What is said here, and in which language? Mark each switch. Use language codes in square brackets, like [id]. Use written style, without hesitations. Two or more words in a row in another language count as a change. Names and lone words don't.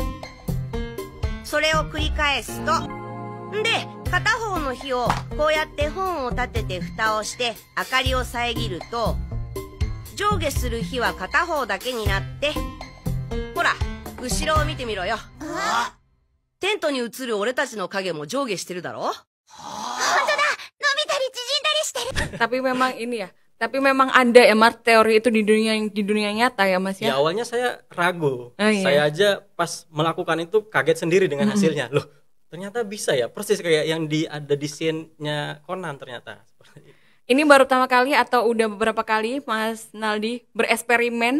[ja] それを繰り返すと、で片方の火をこうやって本を立てて蓋をして明かりを遮ると、上下する火は片方だけになって、ほら後ろを見てみろよ。テントに映る俺たちの影も上下してるだろ。本当だ、伸びたり縮んだりしてる。 [id] Tapi memang ini ya, tapi memang ada ya Mas teori itu di dunia nyata ya Mas Ya ya. awalnya saya ragu, iya. Saya aja pas melakukan itu kaget sendiri dengan hasilnya. Loh, ternyata bisa ya, persis kayak yang ada di scene-nya Conan ternyata. Ini baru pertama kali atau udah beberapa kali Mas Naldi bereksperimen?